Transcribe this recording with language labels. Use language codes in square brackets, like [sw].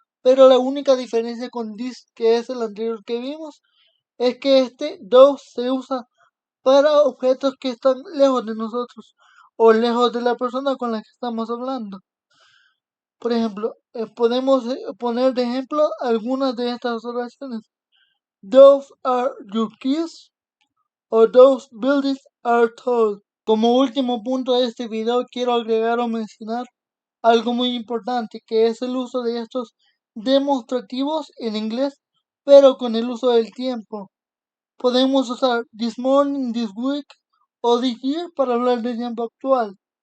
[es] Pero la única diferencia con this, que es el anterior que vimos, es que este those se usa para objetos que están lejos de nosotros o lejos de la persona con la que estamos hablando. Por ejemplo, podemos poner de ejemplo algunas de estas oraciones. [en] Those are your keys o those buildings are tall. [es] Como último punto de este video quiero agregar o mencionar algo muy importante, que es el uso de estos demostrativos en inglés, pero con el uso del tiempo. Podemos usar [en] this morning, this week o this year [es] para hablar del tiempo actual.